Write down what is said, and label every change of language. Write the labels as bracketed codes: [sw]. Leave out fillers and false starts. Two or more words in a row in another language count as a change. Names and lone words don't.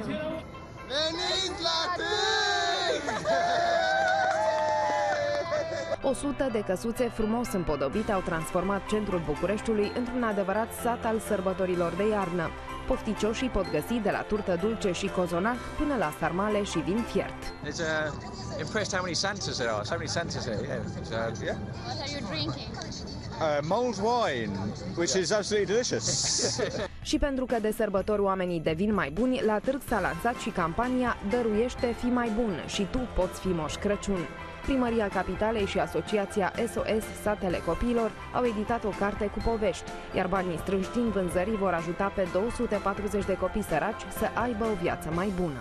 [ro] Veniți la târg! 100 de căsuțe frumos împodobite au transformat centrul Bucureștiului într-un adevărat sat al sărbătorilor de iarnă. Pofticioșii pot găsi de la turtă dulce și cozonac până la sarmale și vin fiert. [en] Impressed how many Santas there are. So many Santas here. Yeah. What are you drinking? Mulled wine, which is absolutely delicious. [ro] Și pentru că de sărbători oamenii devin mai buni, la târg s-a lansat și campania Dăruiește, fii mai bun și tu poți fi Moș Crăciun. Primăria Capitalei și Asociația SOS Satele Copiilor au editat o carte cu povești, iar banii strânși din vânzării vor ajuta pe 240 de copii săraci să aibă o viață mai bună.